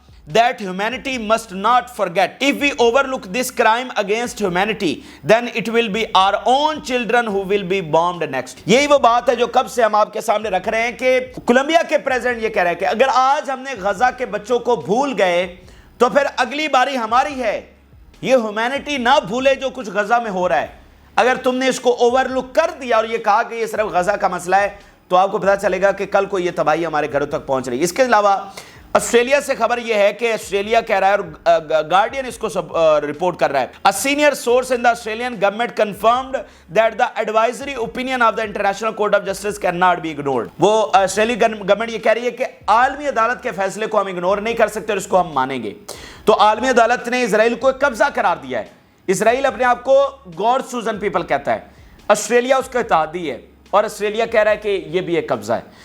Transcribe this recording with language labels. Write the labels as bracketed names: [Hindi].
[English] that humanity must not forget. If we overlook this crime against humanity, then it will be our own children who will be bombed next. [Urdu] یہی وہ بات ہے جو کب سے ہم آپ کے سامنے رکھ رہے ہیں کہ کولمبیا کے پریزیڈنٹ یہ کہہ رہے ہیں کہ اگر آج ہم نے غزہ کے بچوں کو بھول گئے تو پھر اگلی باری ہماری ہے. یہ ہیومینٹی نہ بھولے جو کچھ غزہ میں ہو رہا ہے. اگر تم نے اس کو اوور لک کر دیا اور یہ کہا کہ یہ صرف غزہ کا مسئلہ ہے تو آپ کو پتہ چلے گا کہ کل کو یہ تباہی ہمارے گھروں تک پہنچ رہی ہے. اس کے علاوہ آسٹریلیا سے خبر یہ ہے کہ آسٹریلیا کہہ رہا ہے اور گارڈین اس کو رپورٹ کر رہا ہے. [English] A senior source in the Australian government confirmed that the advisory opinion of the International Court of Justice cannot be ignored. [Urdu] وہ آسٹریلی گورنمنٹ یہ کہہ رہی ہے کہ عالمی عدالت کے فیصلے کو ہم اگنور نہیں کر سکتے اور اس کو ہم مانیں گے. تو عالمی عدالت نے اسرائیل کو قبضہ قرار دیا ہے. اسرائیل اپنے آپ کو [English] God chosen people [Urdu] کہتا ہے. آسٹریلیا اس کا اتحادی ہے اور آسٹریلیا کہہ رہا ہے کہ یہ بھی ایک قبضہ ہے.